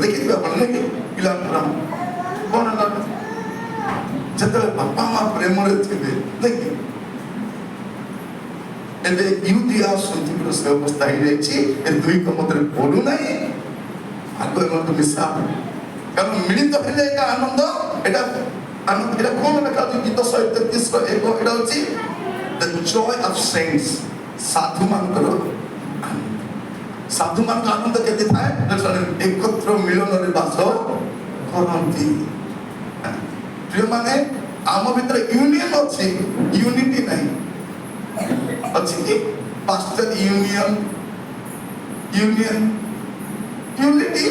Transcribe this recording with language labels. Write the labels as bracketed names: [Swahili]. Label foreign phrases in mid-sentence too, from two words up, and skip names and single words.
[Odia] ଦେଖିଥିବେ ଆପଣ ନାଇଁ, ପିଲାଙ୍କର କଣ ହେଲା ଯେତେବେଳେ ବାପା ମା ପ୍ରେମରେ ଥିବେ, ଦେଖି ଏବେ ୟୁଓଦିଆ ସୁନ୍ତୁଖିର ସେ ଅବସ୍ଥା ହେଇଯାଇଛି। ଏ ଦୁଇଙ୍କ ମଧ୍ୟରେ ପଡୁନାହିଁ, ଆଗ ଏମାନଙ୍କୁ ମିଶା, କାରଣ ମିଳିତ ହେଲେ ଏଟା ଆନନ୍ଦ। ଏଟା ଆନନ୍ଦ, ଏଟା କଣ ଲେଖା ଅଛି ଗୀତ 133 1, ଏଟା ହଉଛି [English] the joy of saints, [Odia] ସାଧୁମାନଙ୍କର ଆନନ୍ଦ କେତେ ଥାଏ? ଏକତ୍ର ମିଳନରେ ବାସ କରନ୍ତି। ପ୍ରିୟମାନେ, ଆମ ଭିତରେ ୟୁନିୟନ ଅଛି, ୟୁନିଟି ନାହିଁ। ଅଛି କି ପାଷ୍ଟର ୟୁନିଟି?